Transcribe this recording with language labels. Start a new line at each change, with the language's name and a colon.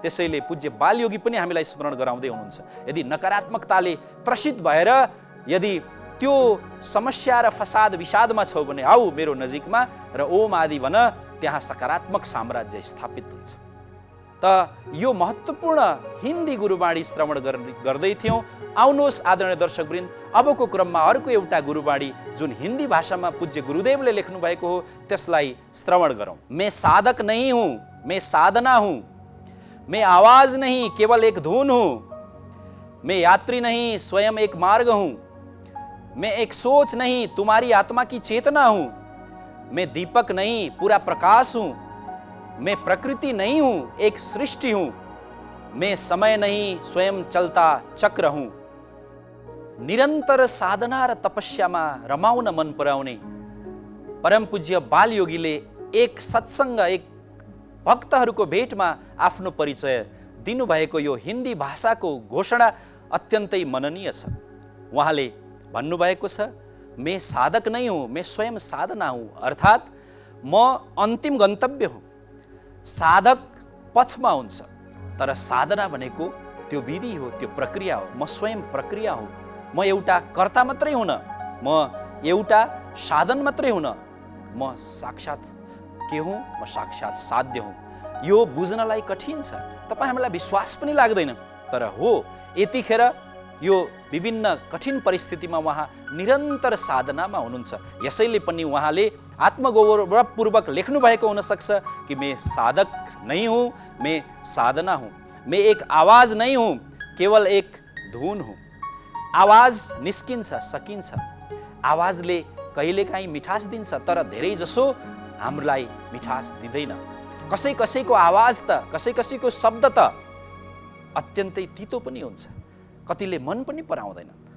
Nepali: त्यसैले पूज्य बालयोगी पनि हामीलाई स्मरण गराउँदै हुनुहुन्छ, यदि नकारात्मकताले त्रसित भएर यदि त्यो समस्या र फसाद विषादमा छौ भने आऊ मेरो नजिकमा र ओम आदि भन, त्यहाँ सकारात्मक साम्राज्य स्थापित हुन्छ। त यो महत्त्वपूर्ण हिन्दी गुरुबाणी श्रवण गर्दै थियौँ। आउनुहोस् आदरणीय दर्शकवृन्द, अबको क्रममा अर्को एउटा गुरुबाणी जुन हिन्दी भाषामा पूज्य गुरुदेवले लेख्नु भएको हो त्यसलाई श्रवण गरौँ।
Hindi: मैं साधक नहीं हूँ, मैं साधना हूँ। मैं आवाज नहीं, केवल एक धुन हूँ। मैं यात्री नहीं, स्वयं एक मार्ग हूँ। मैं एक सोच नहीं, तुम्हारी आत्मा की चेतना हूँ। मैं दीपक नहीं, पूरा प्रकाश हूँ। मैं प्रकृति नहीं हूँ, एक सृष्टि हूँ। मैं समय नहीं, स्वयं चलता चक्र हूँ।
Nepali: निरन्तर साधना र तपस्यामा रमाउन मन पराउने परम पूज्य बालयोगीले एक सत्सङ्ग, एक भक्तहरूको भेटमा आफ्नो परिचय दिनुभएको यो हिन्दी भाषाको घोषणा अत्यन्तै मननीय छ। उहाँले भन्नुभएको छ,
Hindi: मैं साधक नहीं हूँ, मैं स्वयं साधना हूँ।
Nepali: अर्थात् म अन्तिम गन्तव्य हुँ। साधक पथमा हुन्छ, तर साधना भनेको त्यो विधि हो, त्यो प्रक्रिया हो। म स्वयं प्रक्रिया हुँ। म एउटा कर्ता मात्रै हुन, म एउटा साधन मात्रै हुन, म साक्षात के हुँ? म साक्षात साध्य हुँ। यो बुझ्नलाई कठिन छ, तपाईँ हामीलाई विश्वास पनि लाग्दैन, तर हो यतिखेर यो विभिन्न कठिन परिस्थितिमा उहाँ निरन्तर साधनामा हुनुहुन्छ। यसैले पनि उहाँले आत्मगौरवपूर्वक लेख्नु भएको हुनसक्छ कि
Hindi: मैं साधक नहीं हूँ, मैं साधना हूँ। मैं एक आवाज नहीं हूँ, केवल एक धुन हूँ।
Nepali: आवाज निस्किन्छ, सकिन्छ, आवाजले कहिलेकाहीँ मिठास दिन्छ, तर धेरै जसो हामीलाई मिठास दिँदैन। कसै कसैको आवाज त, कसै कसैको शब्द त अत्यन्तै तितो पनि हुन्छ, कतिले मन पनि पराउँदैन।